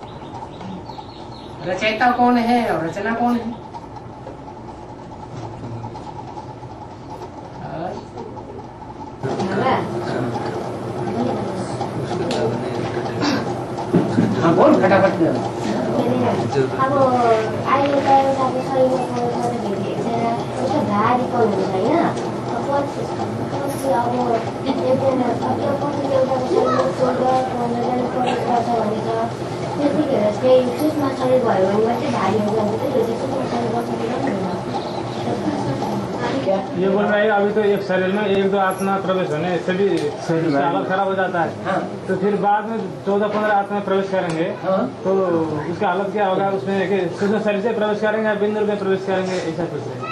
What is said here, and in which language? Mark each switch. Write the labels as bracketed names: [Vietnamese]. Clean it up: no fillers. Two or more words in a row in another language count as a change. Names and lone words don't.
[Hindi] रचयिता कौन है और रचना कौन है? हाँ बोल फटाफट। [Nepali] अब अहिले त एउटा शरीरमा उसको भारीपन हुन्छ होइन, पछि अब एकजना पछि एउटाको शरीर छोडेर प्रवेश गर्छ भनेर त्यतिखेर चाहिँ सूक्ष्म शरीर भयो भने मात्रै भारी हुन्छ। त्यो चाहिँ सूक्ष्म शरीर बस्नु [Hindi] ये बोल रहे हैं अभी तो एक शरीर में 1-2 आत्मा प्रवेश होने से भी हालत खराब हो जाता है। हाँ। तो फिर बाद में 14-15 आत्मा प्रवेश करेंगे। हाँ। तो उसका हालत क्या होगा? उसमें सूक्ष्म शरीर से प्रवेश करेंगे या बिंदु में प्रवेश करेंगे? ऐसा कुछ है